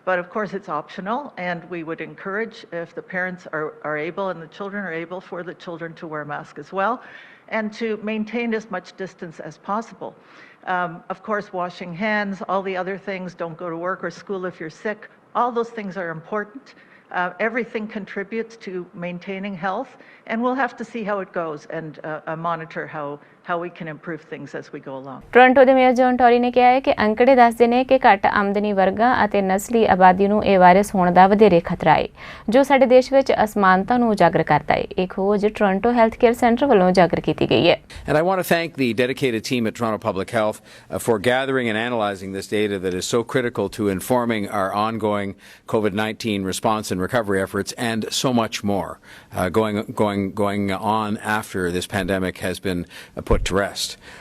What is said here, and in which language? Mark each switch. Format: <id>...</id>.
<en>But of course, it's optional, and we would encourage, if the parents are able and the children are able, for the children to wear a mask as well, and to maintain as much distance as possible. Of course, washing hands, all the other things, don't go to work or school if you're sick. All those things are important. Everything contributes to maintaining health, and we'll have to see how it goes and monitor how we can improve things as we go along.</en> <pa>Toronto ਦੇ mayor John Tory ਨੇ ਕਿਹਾ ਹੈ ਕਿ ਅੰਕੜੇ ਦੱਸਦੇ ਨੇ ਕਿ ਘੱਟ ਆਮਦਨੀ ਵਰਗਾਂ ਅਤੇ ਨਸਲੀ ਆਬਾਦੀ ਨੂੰ ਇਹ ਵਾਇਰਸ ਹੋਣ ਦਾ ਵਧੇਰੇ ਖਤਰਾ ਹੈ, ਜੋ ਸਾਡੇ ਦੇਸ਼ ਵਿੱਚ ਅਸਮਾਨਤਾ ਨੂੰ ਉਜਾਗਰ ਕਰਦਾ ਹੈ। ਇਹ ਖੋਜ ਟੋਰਾਂਟੋ ਹੈਲਥ ਕੇਅਰ ਸੈਂਟਰ ਵੱਲੋਂ ਉਜਾਗਰ ਕੀਤੀ ਗਈ ਹੈ।</pa> <en>And I want to thank the dedicated team at Toronto Public Health for gathering and analysing this data that is so critical to informing our ongoing COVID-19 response and recovery efforts, and so much more going on after this pandemic has been put to rest.</en>